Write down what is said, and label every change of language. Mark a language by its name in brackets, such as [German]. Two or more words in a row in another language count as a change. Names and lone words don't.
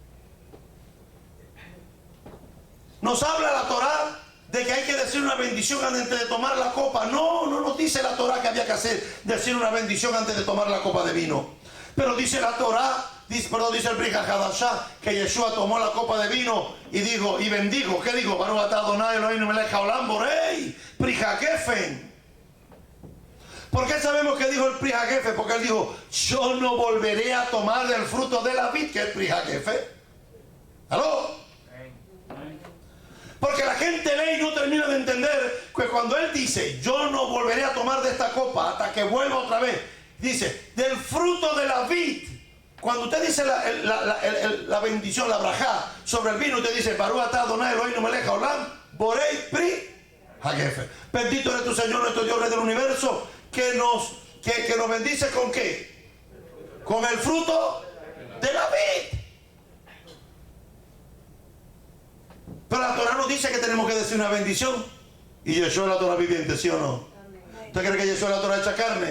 [Spanish] Nos habla la Torah de que hay que decir una bendición antes de tomar la copa. No nos dice la Torah que había que decir una bendición antes de tomar la copa de vino. Pero dice la Torah, dice el Brit Hadashah, que Yeshua tomó la copa de vino y bendijo. ¿Qué dijo? [Hebrew] ברוך אתה אדוני אלוהינו מלך העולם בורא פרי הגפן. [Spanish] ¿Por qué sabemos que dijo el [Hebrew] פרי הגפן? [Spanish] Porque él dijo, yo no volveré a tomar del fruto de la vid, que es [Hebrew] פרי הגפן. [Spanish] ¿Aló? Porque la gente lee y no termina de entender que cuando él dice, yo no volveré a tomar de esta copa hasta que vuelva otra vez, dice, del fruto de la vid. Cuando usted dice la bendición, la brajá, sobre el vino, usted dice, [Hebrew] ברוך אתה אדוני אלוהינו מלך העולם בורא פרי הגפן. [Spanish] Bendito eres tu Señor, nuestro Dios, Rey del universo, que nos bendice ¿con qué? Con el fruto de la vid. Pero la Torah nos dice que tenemos que decir una bendición. Y Yeshua es la Torah viviente, ¿sí o no? ¿Usted cree que Yeshua es la Torah hecha carne?